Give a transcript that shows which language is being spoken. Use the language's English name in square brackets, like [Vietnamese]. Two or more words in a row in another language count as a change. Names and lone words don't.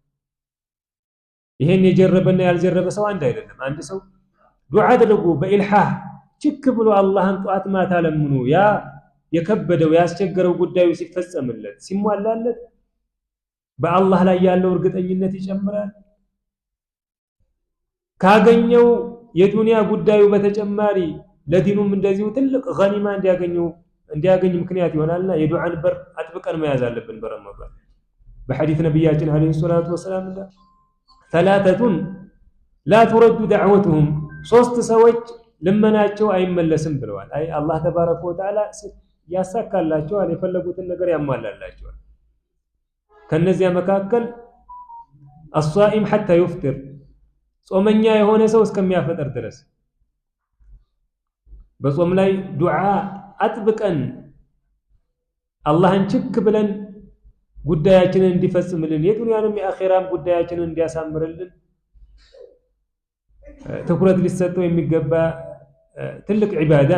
[Amharic] ይሄን የጀረበና ያልጀረበ ሰው አንድ አይደለም። አንድ ሰው ዱዓ አድርጎ በኢልሃህ ችክ ብሎ አላህን ጧት ማታ ለምኖ ያ የከበደው ያስቸገረው ጉዳዩ ሲፈጸምለት ሲሟላለት በአላህ ላይ ያለው እርግጠኝነት ይጨምራል። ካገኘው የዱንያ ጉዳዩ በተጨማሪ ለዲኑም እንደዚሁ ትልቅ ገኒማ እንዲያገኝ ምክንያት ይሆናልና የዱዓን በር አጥብቀን መያዝ አለብን። በረመዳን በሐዲስ ነብያችን [Arabic] عليه الصلاة والسلام ثلاثة لا ترد دعوتهم [Amharic] ሶስት ሰዎች ልመናቸው አይመለስም ብለዋል። አይ [Arabic] الله تبارك وتعالى [Amharic] ያሳካላቸዋል፣ የፈለጉትን ነገር ያሟላላቸዋል። ከነዚያ መካከል [Arabic] الصائم حتى يفطر [Amharic] ጾመኛ የሆነ ሰው እስከሚያፈጥር ድረስ በጾም ላይ ዱዓ አጥብቀን አላህን ችክ ብለን ጉዳያችንን እንዲፈጽምልን የዱንያንም የአኺራም ጉዳያችንን እንዲያሳምርልን ትኩረት ሊሰጠው የሚገባ ትልቅ ዒባዳ